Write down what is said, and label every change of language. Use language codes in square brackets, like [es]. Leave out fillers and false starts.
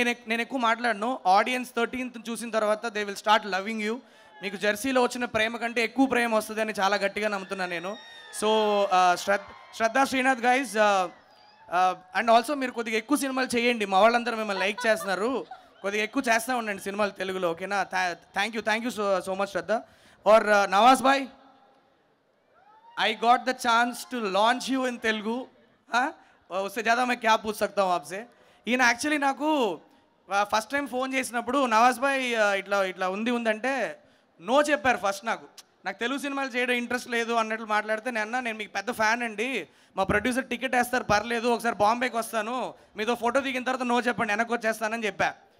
[te] నేను ఎక్కువ మాట్లాడను. ఆడియన్స్ 13th చూసిన తర్వాత [en] They will start loving you. [te] మీకు జెర్సీలో వచ్చిన ప్రేమ కంటే ఎక్కువ ప్రేమ వస్తుంది అని చాలా గట్టిగా నమ్ముతున్నాను నేను. So Shraddha Srinath guys. And also మీరు కొద్దిగా ఎక్కువ సినిమాలు చేయండి, మా వాళ్ళందరూ మిమ్మల్ని లైక్ చేస్తున్నారు, కొద్దిగా ఎక్కువ చేస్తూ ఉండండి సినిమాలు తెలుగులో, ఓకేనా? [en] Thank you so much Shraddha. [hi] और नवाज भाई, [en] I got the chance to launch you in Telugu. [hi] उससे ज़्यादा मैं क्या पूछ सकता हूँ आपसे. [te] ఈయన యాక్చువల్లీ నాకు ఫస్ట్ టైం ఫోన్ చేసినప్పుడు నవాజ్ భాయ్ ఇట్లా ఉందంటే నో చెప్పారు ఫస్ట్. నాకు తెలుగు సినిమాలు చేయడం ఇంట్రెస్ట్ లేదు అన్నట్లు మాట్లాడితే, నేను మీకు పెద్ద ఫ్యాన్ అండి, మా ప్రొడ్యూసర్ టికెట్ వేస్తారు పర్లేదు, ఒకసారి బాంబేకి వస్తాను, మీతో ఫోటో దిగిన తర్వాత నో చెప్పండి, వెనక్కి వచ్చేస్తానని చెప్పా.